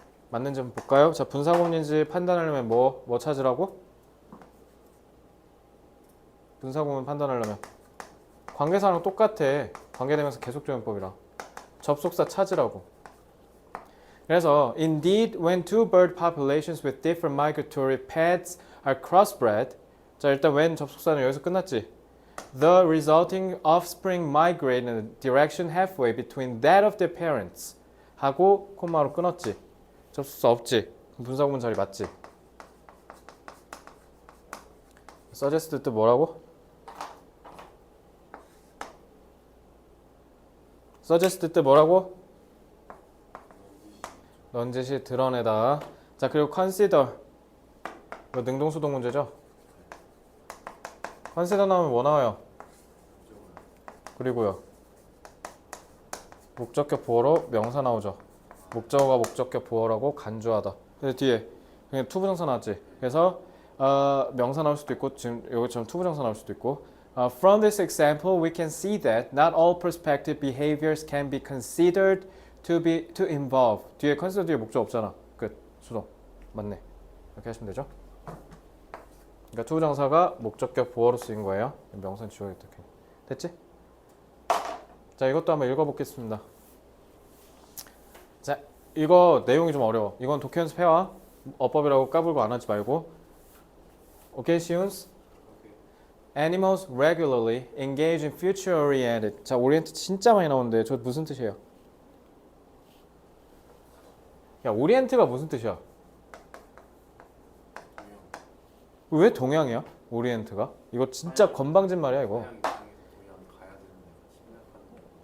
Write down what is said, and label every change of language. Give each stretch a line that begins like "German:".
Korean: 맞는지 한번 볼까요? 자, 분사구문인지 판단하려면 뭐 찾으라고? 분사구문 판단하려면 관계사랑 똑같아. 관계대명사 계속조연법이랑 접속사 찾으라고.
English: 그래서 indeed when two bird populations with different migratory paths are crossbred.
Korean: 자, 일단 when 접속사는 여기서 끝났지.
English: The resulting offspring migrate in a direction halfway between that of their parents.
Korean: 하고 콤마로 끊었지. 접속사 없지. 분사구문 자리 맞지. suggest 뜻 뭐라고? suggest 뜻 뭐라고? 넌지시 드러내다. 자 그리고 consider. 이거 능동수동 문제죠? consider 나오면 뭐 나와요? 그리고요. 목적격 보어로 명사 나오죠. 목적어가 목적격 보어라고 간주하다. 근데 뒤에 그냥 투부정사 나왔지. 그래서 명사 나올 수도 있고 지금 여기처럼 투부정사 나올 수도 있고
English: From this example, we can see that not all prospective behaviors can be considered to involve.
Korean: 뒤에 consider 뒤에 목적 없잖아. 끝. 수동. 맞네. 이렇게 하시면 되죠. 그러니까 투부정사가 목적격 보어로 쓰인 거예요. 명사는 지워야겠다. 됐지? 자, 이것도 한번 읽어보겠습니다. 자, 이거 내용이 좀 어려워. 이건 독해 연습해와. 어법이라고 까불고 안 하지 말고. 오케이, 시운스?
English: Animals regularly engage in future-oriented.
Korean: 자, 오리엔트 진짜 많이 나오는데 저 무슨 뜻이에요? 야, 오리엔트가 무슨 뜻이야? 왜 동양이야? 오리엔트가? 이거 진짜 건방진 말이야 이거. 동양 가야 되는데 심각한